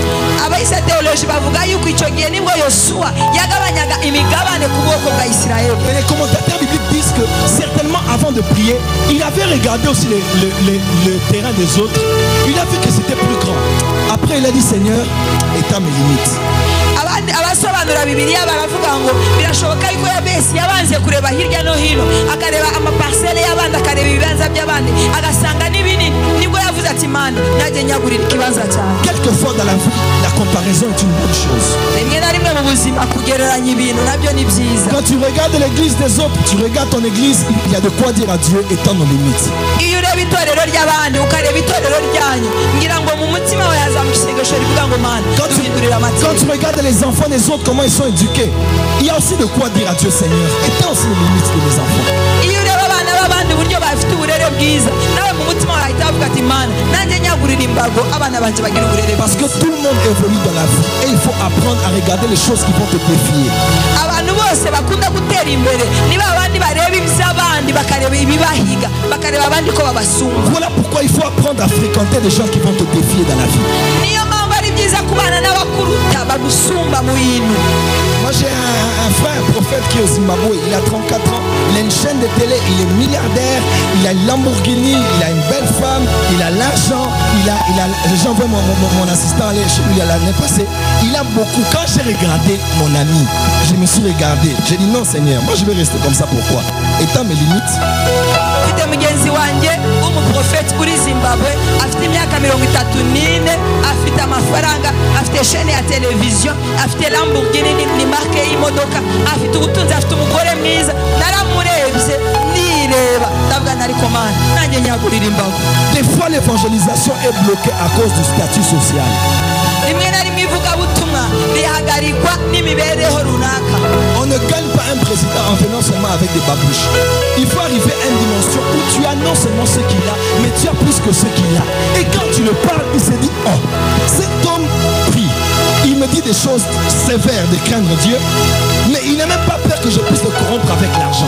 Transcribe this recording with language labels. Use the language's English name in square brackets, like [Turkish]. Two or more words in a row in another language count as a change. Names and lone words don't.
[French] Et les commentateurs bibliques disent que certainement avant de prier, il avait regardé aussi le terrain des autres. Il a vu que c'était plus grand. Après il a dit, Seigneur, étends mes limites. [Kinyarwanda] abasobanura Bibiliya baravuga ngo birashoboka yuko Yabesi yabanze kureba hirya no hino akareba amaparcelle y'abandi akareba ibibanza by'abandi agasanga n'ibinini nibwo yavuze ati Mana najye nyagurira ikibanza cyane. [French] Quelquefois dans la vie la comparaison est une bonne chose. [Kinyarwanda] Rimwe na rimwe mu buzima kugereranya ibintu nabyo ni byiza. [French] Quand tu regardes l'église des autres, tu regardes ton église, il y a de quoi dire à Dieu, étends nos limites. [Kinyarwanda] Iyo ureba itorero ry'abandi ukareba itorero ryanyu ngira ngo mu mutima wawe hazamukisengesho rivuga ngo Mana duhindurira amategeko. [French] Quand tu regardes les enfants des autres, comment ils sont éduqués, il y a aussi de quoi dire à Dieu, Seigneur, étends aussi les limites de mes enfants. [Kinyarwanda] Iyo ureba abana b'abandi uburyo bafite uburere bwiza nawe mu mutima wawe ahita avuga ati Mana nanjye nyagurira imbago abana banje bagira uburere. [French] Parce que tout le monde évolue dans la vie et il faut apprendre à regarder les choses qui vont te défier. [Kinyarwanda] Abantu bose bakunda gutera imbere niba abandi bareba iby'abandi bakareba ibibahiga bakareba abandi ko babasumba. [French] Voilà pourquoi il faut apprendre à fréquenter des gens qui vont te défier dans la vie. [Kinyarwanda] Niyo mpamvu ari byiza kubana n'abakuruta bagusumba mu bintu. [French] Moi j'ai un frère, un prophète qui est au Zimbabwe, il a 34 ans, il a une chaîne de télé, il est milliardaire, il a une Lamborghini, il a une belle femme, il a l'argent, j'envoie mon assistant aller chez lui l'année passée, il a beaucoup. Quand j'ai regardé mon ami, je me suis regardé, j'ai dit non Seigneur, moi je vais rester comme ça, pourquoi? Étant mes limites. [Kinyarwanda] Mfite mugenzi wanjye umuprofeti uri Zimbabwe afite imyaka 34 afite amafaranga afite chaîne ya televiziyo afite Lamborghini ni marque y'imodoka afite ubutunzi afite umugore mwiza naramurebye nireba ndavuga nariko Mana nanjye nyagurira imbago. [French] Des fois l'évangélisation est bloquée à cause du statut social. [Kinyarwanda] Rimwe na rimwe ivugabutumwa rihagarikwa n'imibereho runaka. [French] On ne gagne pas un président en venant seulement avec des babouches. Il faut arriver à une dimension où tu as non seulement ce qu'il a, mais tu as plus que ce qu'il a. Et quand tu le parles, il se dit, oh, cet homme prie. Il me dit des choses sévères de craindre Dieu, mais il n'a même pas peur que je puisse le corrompre avec l'argent.